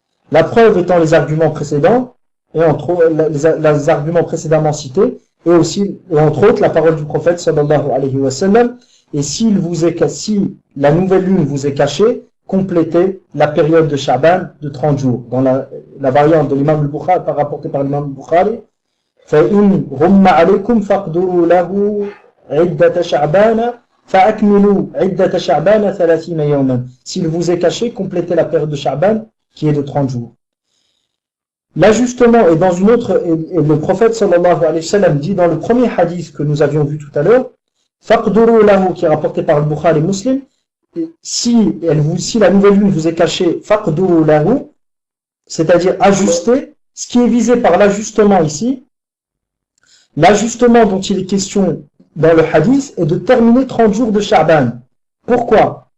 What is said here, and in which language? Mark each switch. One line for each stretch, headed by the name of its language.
French: La preuve étant les arguments précédents, et les arguments précédemment cités, et entre autres la parole du prophète sallallahu alayhi wa sallam. Et si la nouvelle lune vous est cachée, complétez la période de Sha'ban de 30 jours. Dans la variante de l'imam al-Bukhari, rapportée par l'imam al-Bukhari,
Arabic: فَإِنْ غُمَّ عَلَيْكُمْ فَاقْدُرُوا لَهُ عِدَّةَ شَعْبَانَ فَأَكْمِلُوا عِدَّةَ شَعْبَانَ 30 يَوْمًا.
French: S'il vous est caché, complétez la période de Sha'ban qui est de 30 jours. L'ajustement est dans une autre, et le prophète sallallahu alayhi wa sallam dit dans le premier hadith que nous avions vu tout à l'heure, Faqduru lahu, qui est rapporté par le Bukhari et Muslim, si la nouvelle lune vous est cachée, faqduru lahu, c'est-à-dire ajuster, ce qui est visé par l'ajustement ici, l'ajustement dont il est question dans le hadith est de terminer 30 jours de Sha'ban. Pourquoi?